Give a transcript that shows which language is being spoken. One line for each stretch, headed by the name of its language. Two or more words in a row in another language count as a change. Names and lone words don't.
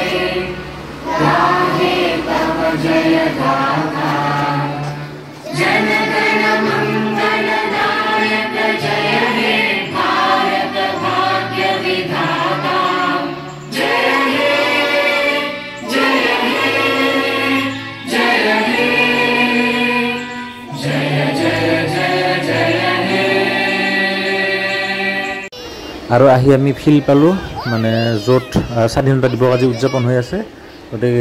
Bangla: গাহে তব জয় গাথা জন গণ মঙ্গল দায়ক জয় হে ভারত ভাগ্য বিধাতা জয় হে জয় হে জয় হে জয় জয় জয় জয় হে
Assamese: আৰু আহি আমি ফিল পালো মানে যত স্বাধীনতা দিৱস আজি উদযাপন হৈ আছে গতিকে